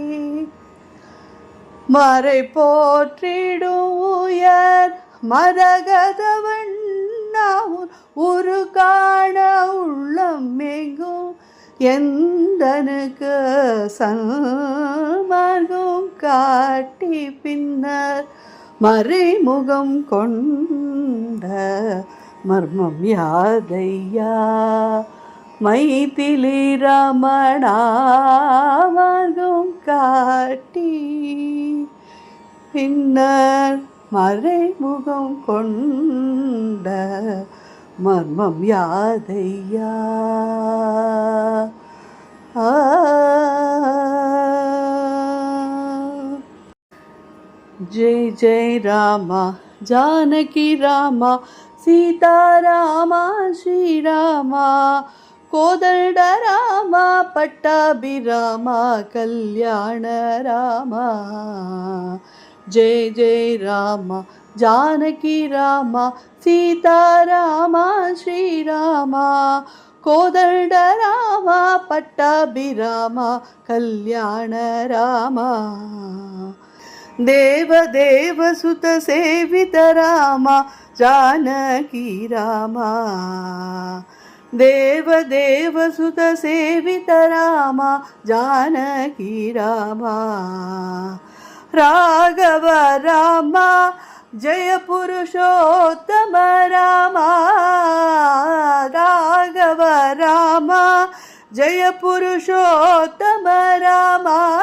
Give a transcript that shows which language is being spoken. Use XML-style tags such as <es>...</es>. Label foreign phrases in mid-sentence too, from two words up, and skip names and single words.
<ta>மறை போற்றிடும் உயர் மரகதவண்ணாவுன் ஒரு காண உள்ளம் எங்கும் எந்தனுக்கு சன்மார்க்கம் காட்டி பின்னர் மறைமுகம் கொண்ட மர்மம் யாதையா மைதிலி ரமணா. மார்க்கம் காட்டி பின்னர் மறைமுகம் கொண்ட மர்மம் யாதையா.</ta> <sa>जय जय रामा जानकी रामा सीता रामा श्री रामा कोदंड रामा पट्टाभिरामा कल्याण रामा. जय जय रामा जानकी रामा सीता रामा श्री रामा कोदंड रामा पट्टाभिरामा कल्याण रामा देव सुत सेवित रामा जानकी रामा देव सुत सेवित रामा जानकी रामा राघव रामा जय पुरुषोत्तम रामा राघव रामा जय पुरुषोत्तम रामा</sa>